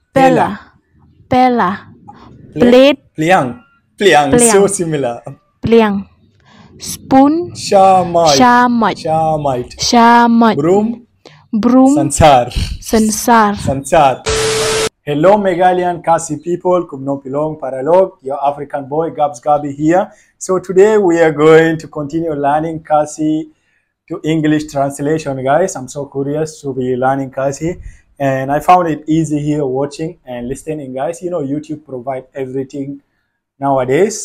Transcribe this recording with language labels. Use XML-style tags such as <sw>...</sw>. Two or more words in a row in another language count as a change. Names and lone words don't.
<kha>Pella. Pella.</kha> <en>Plate. Plate.</en> <kha>Pliang. Pliang.</kha> <en>So similar.</en> <kha>Pliang. Spoon. Shamite. Shamite. Shamite. Shamite.</kha> <en>Broom. Broom.</en> <kha>Sansar. Sansar.</kha> <en>Sansar. Hello Meghalayan Khasi people,</en> <kha>Kumno Pilong Paralog,</kha> <en>your African boy Gabs Gabi here. So today we are going to continue learning Khasi to English translation, guys. I'm so curious to be learning Khasi, and I found it easy here watching and listening, guys. You know, YouTube provide everything nowadays.</en>